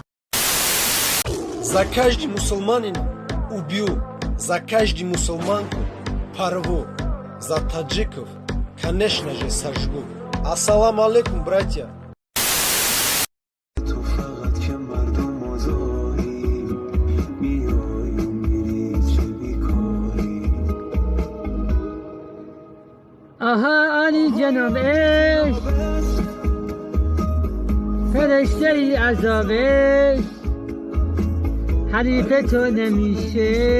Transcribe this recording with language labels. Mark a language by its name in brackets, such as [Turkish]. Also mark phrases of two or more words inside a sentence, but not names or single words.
[Russian] За каждый мусульманин убью, за каждый мусульманку порву, за таджиков, конечно же, сожгу. [Arabic] السلام عليكم, братья. [Persian] آها علی جناب عشق فرشته ای عذابش حریف تو نمیشه